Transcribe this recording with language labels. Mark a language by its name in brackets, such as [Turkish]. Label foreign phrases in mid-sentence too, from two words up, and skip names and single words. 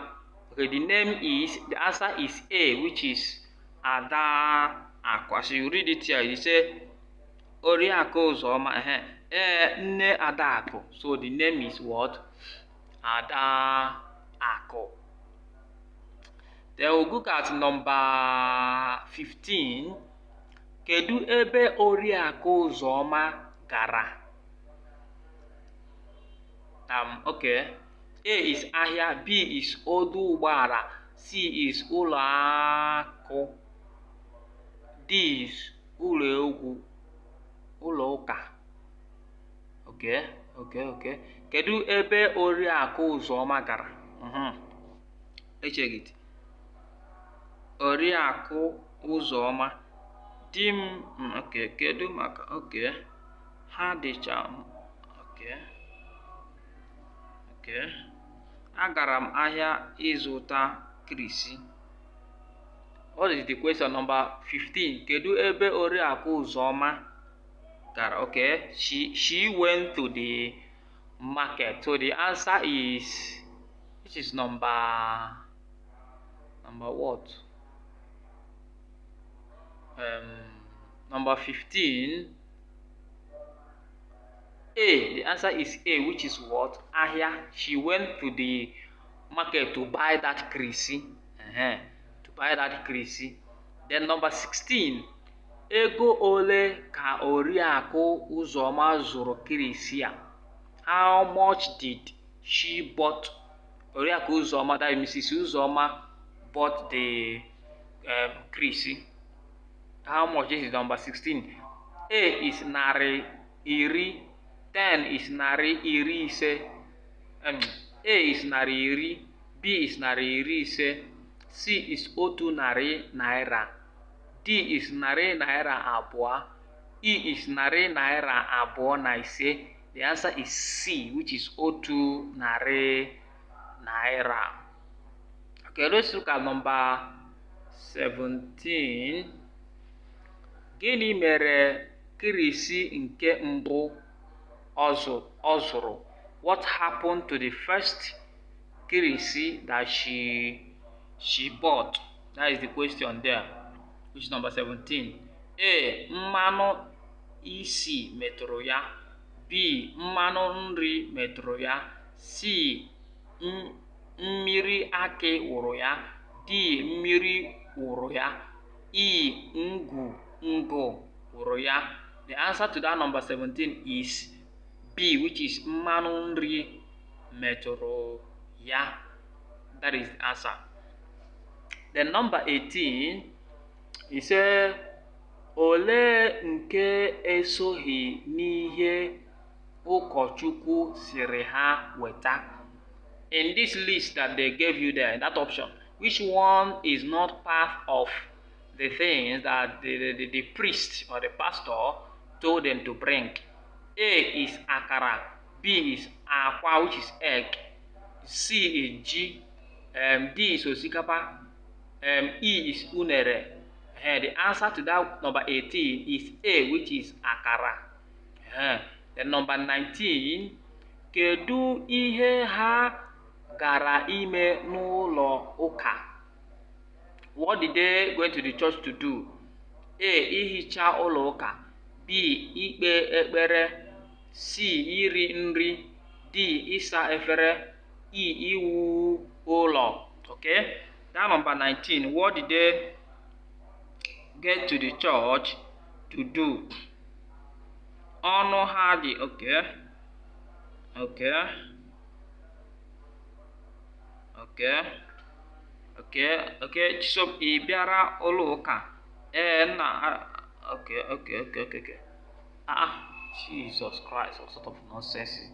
[English] Okay, the answer is A, which is Adaku. So you read it here. You say Oriako Uzoma. [Igbo] Nne Adaku. [English] So the name is what? Adaku. Then we'll look at number 15. [Igbo] Kedu ebe Oriakụ Uzoma gara? [English] Okay. A is ahịa, B is [Igbo] ọdụ ụgbọala, [English] C is [Igbo] ụlọ akụ, [English] D is [Igbo] ụlọ ụka. [English] Okay. [Igbo] Kedu ebe Oriakụ Uzoma gara? [English] Let's check it. Oriakụ Uzoma. [Igbo] Okay, kedu maka ha dịcha agara m ahịa ịzụta kirisi. [English] What is the question number 15? [Igbo] Kedu ebe Oriakụ Uzoma gara? [English] Okay, she went to the market. So the answer is, which is number what? Number 15. A. The answer is A, which is what? Ahia. She went to the market to buy that kirisi. To buy that kirisi. Then number 16. [Igbo] Ego ole ka Oriakụ Uzoma zụrụ kirisi a? [English] How much did she bought? Oriakụ Uzoma, that is Mrs. Uzoma, bought the kirisi. How much? This is number 16. A is [Igbo] narị iri. 10 is narị iri ise. A is narị iri. [English] B is [Igbo] narị iri ise. [English] C is [Igbo] otu narị naira. [English] D is [Igbo] narị naira abụọ. [English] E is [Igbo] narị naira abụọ na ise. [English] The answer is C, which is [Igbo] otu narị naira. [English] Okay, let's look at number 17. [Igbo] Gịnị mere kirisi nke mbụ ọ zụrụ? [English] What happened to the first kirisi that she bought? That is the question there, which is number 17. A. [Igbo] Mmanụ isi metụrụ ya. B. Mmanụ nri metụrụ ya. C. Mmiri akị wụrụ ya. D. Mmiri wụrụ ya. E. Ngụ wụrụ ya. [English] The answer to that number 17 is B, which is [Igbo] mmanụ nri metụrụ ya. [English] That is the answer. Then number 18 is [Igbo] ole nke esoghị n'ihe ụkọchukwu sịrị ha weta? [English] In this list that they gave you there, in that option, which one is not part of the things that the priest or the pastor told them to bring? A is akara, B is akwa, which is egg, C is ji, D is osikapa, E is unere. The answer to that number 18 is A, which is akara. Then number 19, [Igbo] kedu ihe ha gara ime n'ụlọ ụka? [English] What did they go to the church to do? A. [Igbo] Ihicha ụlọ ụka. B. Ikpe ekpere. C. Iri nri. D. Ịsa efere. E. Iwu ụlọ. [English] Okay? That number 19. What did they get to the church to do? [Igbo] Ọnụ ha dị. Okay. So ị bịara ụlọ ụka? [English] Okay. Jesus Christ, what sort of nonsense is this?